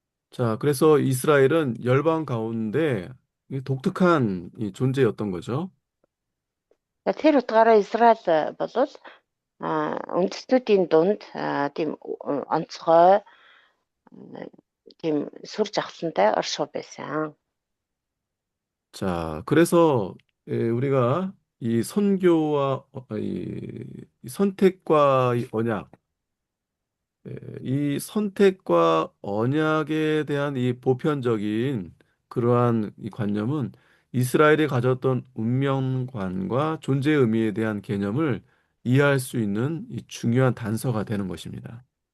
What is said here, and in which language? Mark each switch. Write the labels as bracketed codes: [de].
[ko] 자, 그래서 이스라엘은 열방 가운데 이 독특한 이 존재였던 거죠. [mn] Тэр утгаараа Израиль болвол үндэстнүүдийн дунд тийм онцгой тийм сүр жавхлантай оршуу байсан. [ko] 자, 그래서 우리가 이 선교와 이 선택과 이 언약, 이 선택과 언약에 대한 이 보편적인 그러한 이 관념은 이스라엘이 가졌던 운명관과 존재 의미에 대한 개념을 이해할 수 있는 이 중요한 단서가 되는 것입니다.